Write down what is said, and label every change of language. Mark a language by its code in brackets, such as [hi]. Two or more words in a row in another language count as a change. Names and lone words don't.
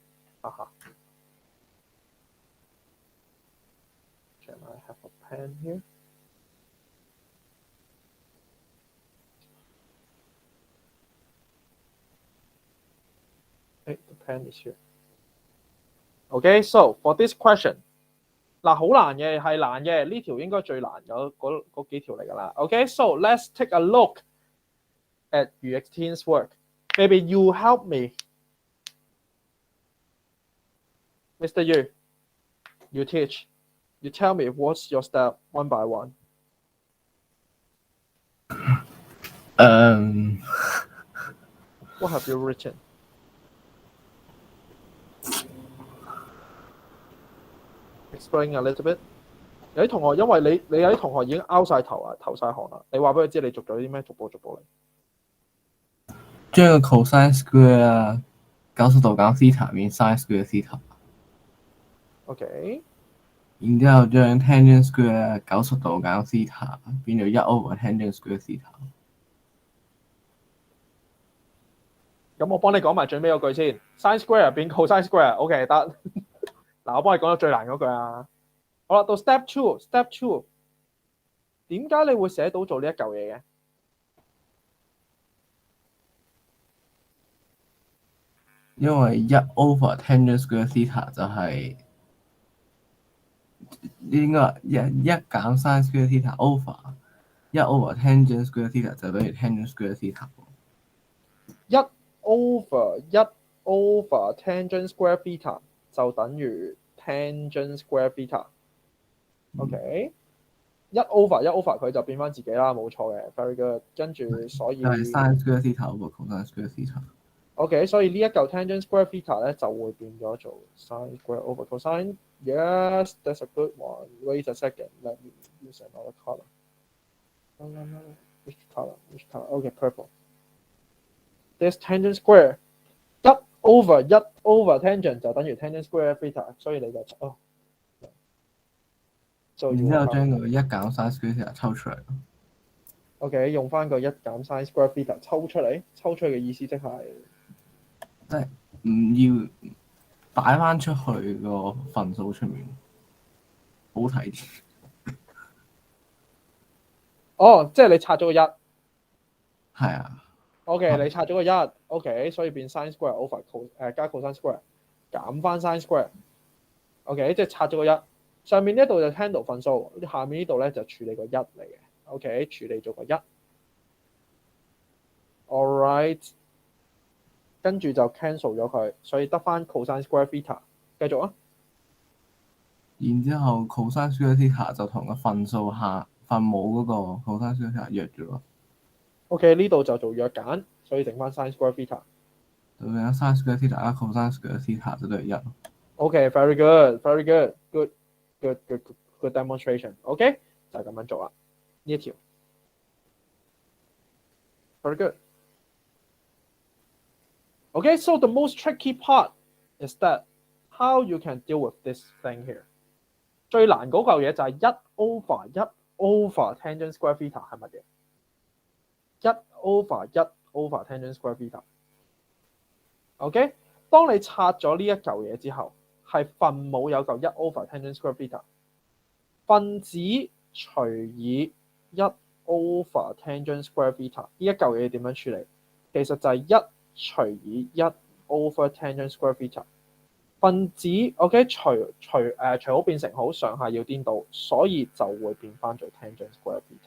[en] Haha. Can I have a pen here? Hey, the pen is here. Okay, so for this question, [yue] 嗱好難嘅係難嘅，呢條應該最難嗰幾條嚟㗎啦。 [en] Okay, so let's take a look at Victine's work. Maybe you help me. Mr. Yu, you teach. You tell me what's your step one by one. What have you written? Explain a little bit. [yue] 有啲同學因為你有啲同學已經拗晒頭啊，頭晒汗啦。你話俾佢知你做咗啲咩，逐步嚟。將個 [en] cosine square [yue] 90度減 theta 變 [en] sin square theta。 [yue] OK。然之後將 [en] tangent square [yue] 90 度減 theta 變做 [en] 1 over tangent square theta。 [yue] 咁我幫你講埋最尾嗰句先 ， [en] sin square [yue] 變 [en] cosine square， [yue] OK 得。嗱，我幫你講到最難嗰句啊。好啦，到 [en] step two， [yue] 點解你會寫到做呢一嚿嘢嘅？因為 [en] 1 over tangent square theta [yue] 就係應該一減 [en] sin square theta over 1 over tangent square theta [yue] 就等於 [en] tangent square theta。 1 over tangent square theta [yue] 就等於 [en] tangent square theta。 [yue] OK， 1 over 佢就變翻自己啦，冇錯嘅 ， [en] very good。 [yue] 跟住所以就係 [en] sin square theta over cosine square theta。 [yue] OK，所以呢一嚿 [en] tangent square theta [yue] 咧就會變咗做 [en] sin square over cosine。 Yes, that's a good one. Wait a second. [yue] Let me use another color. Which color? Which color? OK, purple. [en] This tangent square [yue] 一 over 一 [en] over tangent [yue] 就等於 [en] tangent square theta， [yue] 所以你就就然之後要將個一減 [en] sin square theta [yue] 抽出嚟。 OK 用翻個一減 [en] sin square theta [yue] 抽出嚟，抽出嚟嘅意思即係即係唔要擺翻出去個份數出面，好睇啲。哦，即係你拆咗個一。係啊。 OK，你拆咗個一 ，OK，所以變 [en] sin square over [yue] 加 [en] cosine square [yue] 減翻 [en] sin square。 [yue] OK， 即係拆咗個一，上面呢度就 handle 份數，下面呢度咧就處理個一嚟嘅。OK， 處理咗個一。Alright， 跟住就 cancel 咗佢，所以得翻 [en] cosine square theta。 [yue] 繼續啊。然之後 [en] cosine square theta [yue] 就同個份數分母嗰個 [en] cosine square theta [yue] 約咗咯。 OK， 呢度就做約簡，所以剩翻 [en] sin square theta。 [yue] 就變咗 [en] sin square theta [yue] 加 [en] cosine square theta [yue] 就等於1。 OK， [en] very good，very good demonstration。 [yue] OK， 就係咁樣做啦，呢一條。 [en] Very good. Okay, so the most tricky part is that how you can deal with this thing here. [yue] 最難嗰嚿嘢就係 [en] 1 over tangent square theta [yue] 係乜嘢？ [en] 1 over tangent square theta。 [yue] OK， 當你拆咗呢一嚿嘢之後，係分母有嚿 [en] 1 over tangent square theta， [yue] 分子除以 [en] 1 over tangent square theta [yue] 呢一嚿嘢點樣處理？其實就係1除以 [en] 1 over tangent square theta。 [yue] 分子 OK 除好變成好，上下要顛倒，所以就會變翻做 [en] tangent square theta。